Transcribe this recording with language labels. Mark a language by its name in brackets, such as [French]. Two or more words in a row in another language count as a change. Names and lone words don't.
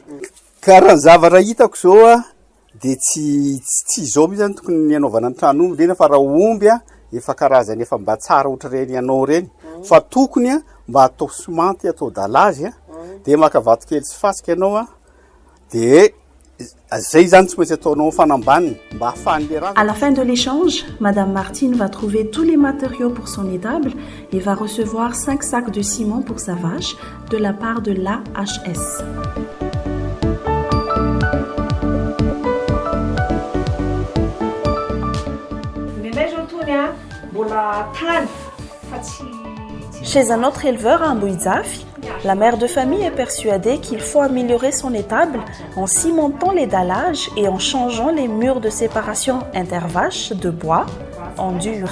[Malagasy] Ka raha ny zavatra hitako zao dia tsy zao mihitsy tokony ny anaovana ny tranon'omby reny fa raha omby efa karazany efa mba tsara ohatr'ireny ianao reny fa tokony mba atao somanty atao dalazy dia maka vato kely sy fasika ianao [French] À la fin de l'échange, Madame Martine va trouver tous les matériaux pour son étable et va recevoir 5 sacs de ciment pour sa vache de la part de l'AHS. Chez un autre éleveur à Mbouizafi, la mère de famille est persuadée qu'il faut améliorer son étable en cimentant les dallages et en changeant les murs de séparation intervaches de bois en dur.